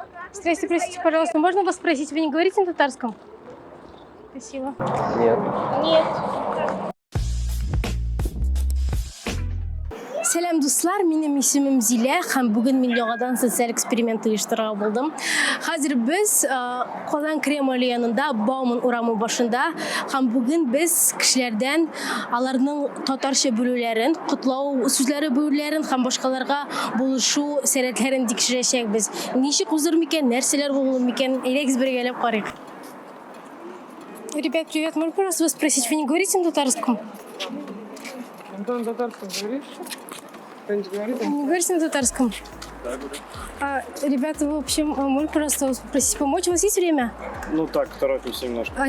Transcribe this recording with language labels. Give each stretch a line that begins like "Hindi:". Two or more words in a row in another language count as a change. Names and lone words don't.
Russian: Здрасте, простите, пожалуйста, можно вас спросить, вы не говорите на татарском? Спасибо. Нет. Нет.
Tatar: Сәлем дуслар, менің исемім Зилә, һәм бүген мин яңадан социаль эксперимент оештырырга булдым. Хәзер без Казан Кремль янында Бауман урамы башында, һәм бүген без кешеләрдән аларның татарча белүләрен, котлау сүзләре белүләрен һәм башкаларга булышу сәләтләрен тикшерәчәкбез. Ничек узыр микән, нәрсәләр булыр микән? Әйдәгез бергәләп карыйк.
Russian: Ребят, привет. Можно просто вас спросить, вы не говорите на татарском? Антон, татарском говоришь? Кто-нибудь говорит? Не говорите на татарском? Да, говорю. Ребята, в общем, можно просто вас попросить помочь? У вас есть время? Ну так, торопимся немножко.